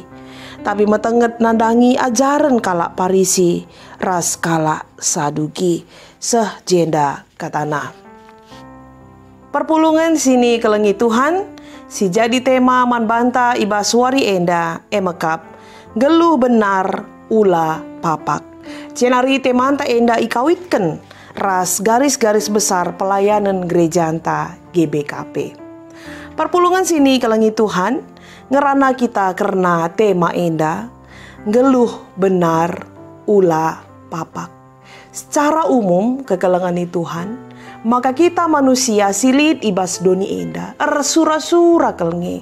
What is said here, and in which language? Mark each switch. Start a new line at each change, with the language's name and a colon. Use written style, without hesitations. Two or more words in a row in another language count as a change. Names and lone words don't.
Batak Karo: Tapi metenget nandangi ajaran kalak parisi, ras kalak saduki, seh jenda katana. Perpulungan sini kelengi Tuhan, si jadi tema man banta ibas wari enda emekap, geluh benar ula papak. Cenari temanta enda ikawitkan ras
Indonesian: garis-garis besar pelayanan gereja
Batak Karo: anta GBKP. Perpulungan sini kelengi Tuhan, ngerana kita karena tema enda, ngeluh benar ula papak.
Indonesian: Secara umum
Batak Karo: kekelengan Tuhan, maka kita manusia silit ibas doni enda, sura-sura kelengi.